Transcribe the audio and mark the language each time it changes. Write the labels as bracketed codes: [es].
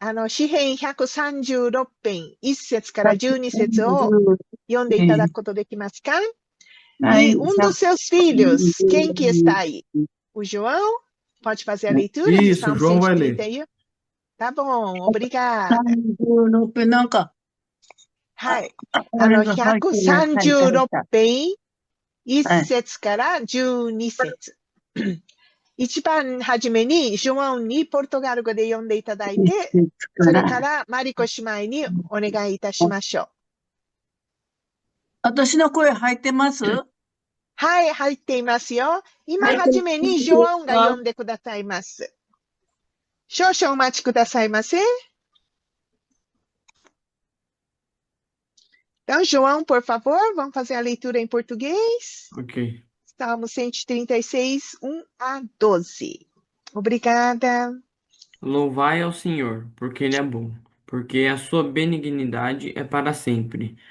[ja] 詩編136編1節から12節を読んでいただくことできますか? [pt] E dos seus filhos, quem que está aí? O João? Pode fazer a leitura de Isso, o Salmo João vai ler. 131? Tá bom, obrigada. [ja] 36編なんか、はい。あれが入っていらっしゃい 136 た。編1節から12節。一番初めに、ジョアンにポルトガル語で読んでいただいて、それからマリコ姉妹にお願いいたしましょう。私の声入ってます？はい、入っていますよ。今初めにジョアンが読んでくださいます。少々お待ちくださいませ。 [pt] Então, João, por favor, vamos fazer a leitura em português. Ok. Salmo 136, 1 a 12. Obrigada. Louvai ao Senhor, porque Ele é bom, porque a sua benignidade é para sempre.